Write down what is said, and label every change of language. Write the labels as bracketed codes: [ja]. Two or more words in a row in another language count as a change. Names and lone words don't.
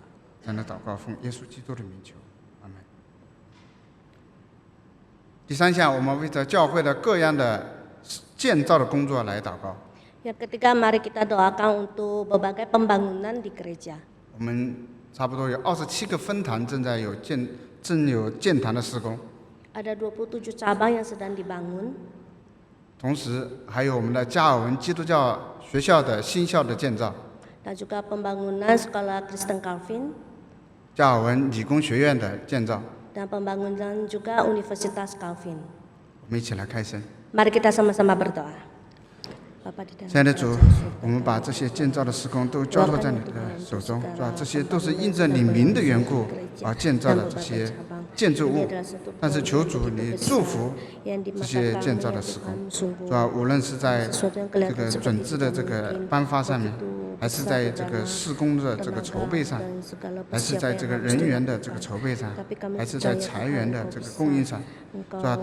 [zh] 这样的祷告奉耶稣基督的名求，阿门。第三项，我们为着教会的各样的建造的工作来祷告。 [id] Yang ketiga, mari kita doakan untuk berbagai pembangunan di gereja. [zh] 我们差不多有27个分堂正有建堂的施工， [id] Ada 27 cabang yang sedang dibangun. [zh] 同时还有我们的加尔文基督教学校的新校的建造， [id] Dan juga pembangunan sekolah Kristen Calvin [zh] 加尔文理工学院的建造。 [id] dan pembangunan juga Universitas Calvin. [zh] 我们一起来开声。 [id] Mari kita sama-sama berdoa. Bapa di dalam [zh] 亲爱的主，我们把这些建造的施工都交托在你的手中，是吧？这些都是因着你名的缘故而建造的这些建筑物，但是求主你祝福这些建造的施工，是吧？无论是在这个准资的这个颁发上面，还是在这个施工的这个筹备上，还是在这个人员的这个筹备上，还是在财源的这个供应上，是吧？